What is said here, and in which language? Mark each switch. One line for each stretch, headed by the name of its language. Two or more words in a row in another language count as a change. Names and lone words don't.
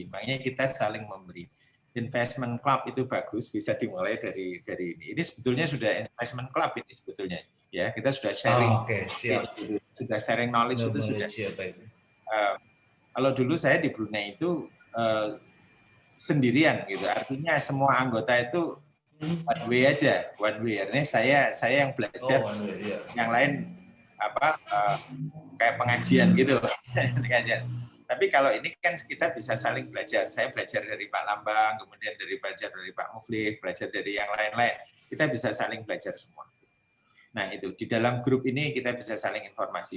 Indonesian: Makanya kita saling memberi.
English: Investment club
Indonesian: itu bagus, bisa dimulai dari ini. Ini sebetulnya sudah
English: investment club
Indonesian: ini sebetulnya. Ya, kita sudah sharing. Siap. Sudah
English: sharing knowledge
Indonesian: itu sudah. Kalau dulu saya di Brunei itu sendirian gitu. Artinya semua anggota itu
English: one way
Indonesian: aja,
English: one way.
Indonesian: Artinya saya yang belajar, yang lain kayak pengajian gitu. Pengajian. Tapi kalau ini kan kita bisa saling belajar. Saya belajar dari Pak Lambang, kemudian belajar dari Pak Muflih, belajar dari yang lain-lain. Kita bisa saling belajar semua. Nah itu di dalam grup ini kita bisa saling informasi.